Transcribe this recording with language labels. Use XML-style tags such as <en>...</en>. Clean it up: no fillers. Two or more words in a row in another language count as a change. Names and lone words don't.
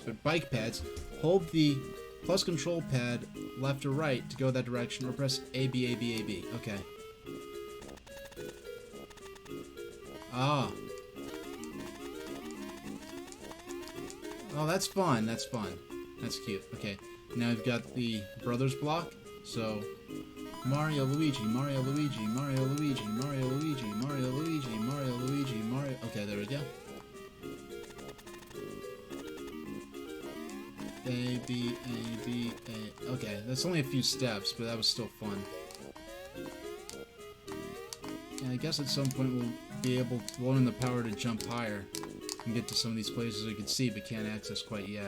<en>But bike pads, hold the plus control pad left or right to go that direction, or press A, B, A, B, A, B. Okay. Ah. Oh, that's fun. That's fun. That's cute. Okay. Now we've got the brothers block. So, Mario, Luigi, Mario, Luigi, Mario, Luigi, Mario, Luigi, Mario, Luigi, Mario, Luigi, Mario... Okay, there we go. A, B, A, B, A... Okay, that's only a few steps, but that was still fun. And I guess at some point we'll be able to learn the power to jump higher and get to some of these places we can see but can't access quite yet.</en>